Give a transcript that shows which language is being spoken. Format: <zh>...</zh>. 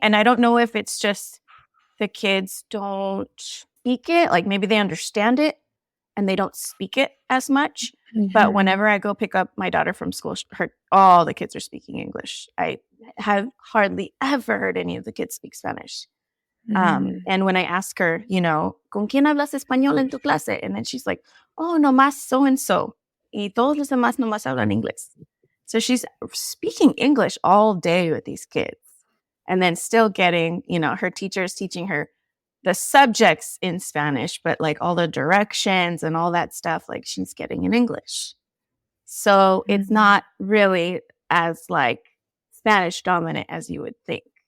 <en>And I don't know if it's just the kids don't speak it, like maybe they understand it and they don't speak it as much. But whenever I go pick up my daughter from school, all the kids are speaking English. I have hardly ever heard any of the kids speak Spanish. And when I ask her,</en> <es>¿con quién hablas español en tu clase?</es> <en>And then she's like, oh,</en> <es>nomás so-and-so. Y todos los demás nomás hablan inglés.</es> <en>So she's speaking English all day with these kids. And then still getting, her teachers teaching her the subjects in Spanish, but like all the directions and all that stuff, like she's getting in English. So it's not really as like Spanish dominant as you would think.</en>